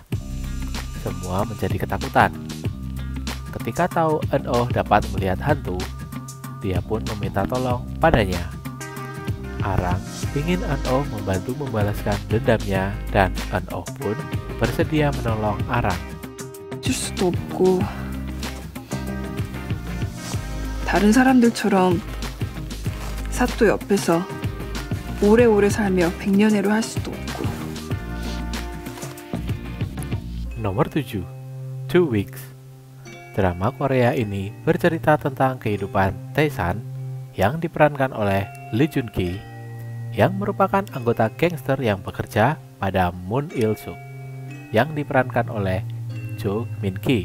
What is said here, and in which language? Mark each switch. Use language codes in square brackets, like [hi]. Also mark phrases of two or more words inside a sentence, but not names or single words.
[id] Semua menjadi ketakutan. Ketika tahu Eun-oh dapat melihat hantu, dia pun meminta tolong padanya. Arang ingin Eun-oh membantu membalaskan dendamnya dan Eun-oh pun bersedia menolong Arang. [ko] 줄 수도 없고 다른 사람들처럼 사또 옆에서 오래오래 살며 백년해로 할 수도 없고. [id] Nomor 7. 2 Weeks. Drama Korea ini bercerita tentang kehidupan Tae-san yang diperankan oleh Lee Joon Gi yang merupakan anggota gangster yang bekerja pada Moon Il-suk yang diperankan oleh Jo Min-ki.